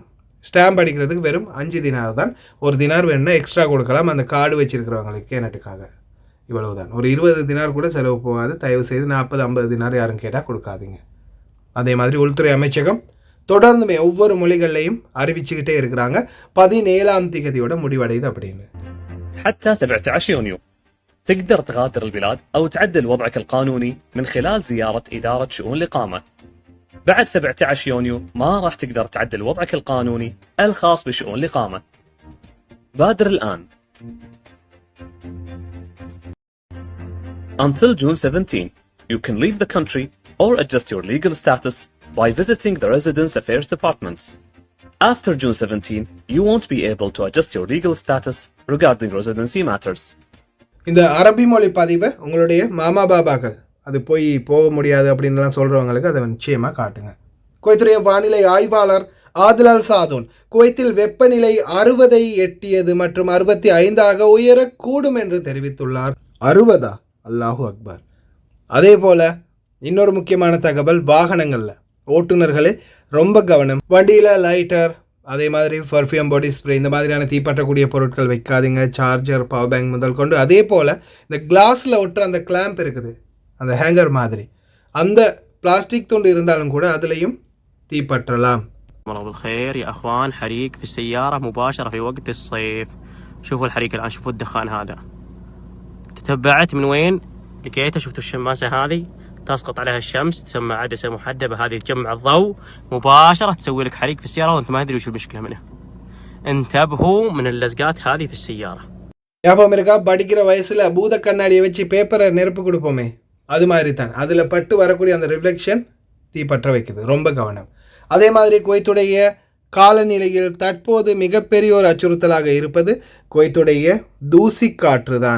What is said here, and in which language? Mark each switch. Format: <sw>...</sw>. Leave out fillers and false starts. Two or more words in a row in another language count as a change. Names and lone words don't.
<ta>ஸ்டாம்ப் அடிக்கிறதுக்கு வெறும் 5 தினார் தான். ஒரு தினார் வேணும்னா எக்ஸ்ட்ரா கொடுக்கலாம் அந்த கார்டு வச்சுருக்கிறவங்களுக்கு கேனட்டுக்காக. இவ்வளவு தான். ஒரு 20 தினார் கூட செலவு போகாது. தயவு செய்து 40-50 தினார் யாரும் கேட்டால் கொடுக்காதீங்க. அதே மாதிரி உள்துறை அமைச்சகம் தொடர்ந்துமே ஒவ்வொரு மொழிகள்லையும் அறிவிச்சுக்கிட்டே இருக்கிறாங்க 17ஆம் தேதியோட முடிவடையுது அப்படின்னு.</ta> <ar>حتى 17 يونيو تقدر تغادر البلاد أو تعدل وضعك القانوني من خلال زيارة إدارة شؤون الإقامة. بعد 17 يونيو ما راح تقدر تعدل وضعك القانوني الخاص بشؤون الإقامة. بادر الآن.</ar> <en>Until June 17, you can leave the country or adjust your legal status by visiting the Residence Affairs Department. After June 17, you won't be able to adjust your legal status regarding residency matters.</en> <ta>இந்த அரபி மொழி பதிவை உங்களுடைய மாமா பாபாக்கள் அது போக முடியாது அப்படின்லாம் சொல்கிறவங்களுக்கு அதை நிச்சயமாக காட்டுங்க. குவைத்துடைய வானிலை ஆய்வாளர் ஆதில் அல் சாதூன் குவைத்தில் வெப்பநிலை 60ஐ எட்டியது மற்றும் 65ஆக உயரக்கூடும் என்று தெரிவித்துள்ளார். 60?</ta> <ar>الله أكبر.</ar> <ta>அதே போல் இன்னொரு முக்கியமான தகவல், வாகனங்களில் ஓட்டுநர்களே ரொம்ப கவனம். வண்டியில் லைட்டர், அதே மாதிரி பர்ஃப்யூம், பாடி ஸ்ப்ரே இந்த மாதிரியான தீப்பற்றக்கூடிய பொருட்கள் வைக்காதீங்க. சார்ஜர், பவர் பேங்க் முதல் கொண்டு. அதே போல் இந்த கிளாஸில் ஒட்டுற அந்த கிளாம்ப் இருக்குது, அந்த ஹேங்கர் மாதிரி, அந்த பிளாஸ்டிக் துண்டு இருந்தாலும் கூட அதுலேயும் தீப்பற்றலாம்.</ta> <ar>بالخير يا اخوان، حريق في السيارة مباشرة في وقت الصيف. شوفوا الحريق الان، شوفوا الدخان هذا. تتبعت من وين لقيته، شفتوا الشماسة هذه تسقط عليها الشمس، تسمى عدسة محدبة، هذه تجمع الضوء مباشرة تسوي لك حريق في السيارة وانت ما تدري وش المشكلة منها. انتبهوا من اللزقات هذه في السيارة.</ar> <ta>ஞாபகம் இருக்கா, படிக்கிற வயசில் பூத கண்ணாடியை வச்சு பேப்பரை நெருப்பு கொடுப்போமே, அது மாதிரி தான். அதில் பட்டு வரக்கூடிய அந்த ரிஃப்ளெக்ஷன் தீப்பற்ற வைக்குது. ரொம்ப கவனம். அதே மாதிரி குவைத்துடைய காலநிலையில் தற்போது மிகப்பெரிய ஒரு அச்சுறுத்தலாக இருப்பது குவைத்துடைய தூசி காற்று தான்.</ta>